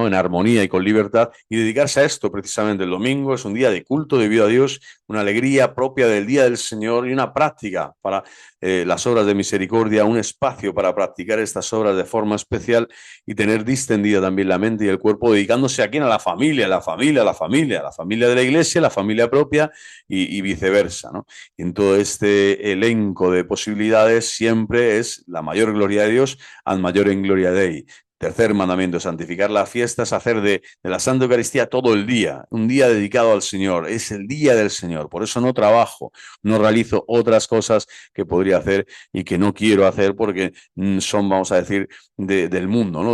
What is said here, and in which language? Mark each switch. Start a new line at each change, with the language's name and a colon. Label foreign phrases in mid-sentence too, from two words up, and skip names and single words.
Spanish: En armonía y con libertad, y dedicarse a esto precisamente. El domingo es un día de culto debido a Dios, una alegría propia del día del Señor y una práctica para las obras de misericordia, un espacio para practicar estas obras de forma especial y tener distendida también la mente y el cuerpo, dedicándose a quién, a la familia, la familia, la familia, la familia de la iglesia, la familia propia y viceversa, ¿no? Y en todo este elenco de posibilidades siempre es la mayor gloria de Dios,
Latin: ad majorem gloria Dei.
Spanish: Tercer mandamiento, santificar las fiestas, hacer de la Santa Eucaristía todo el día, un día dedicado al Señor, es el día del Señor, por eso no trabajo, no realizo otras cosas que podría hacer y que no quiero hacer porque son, vamos a decir, del mundo, ¿no?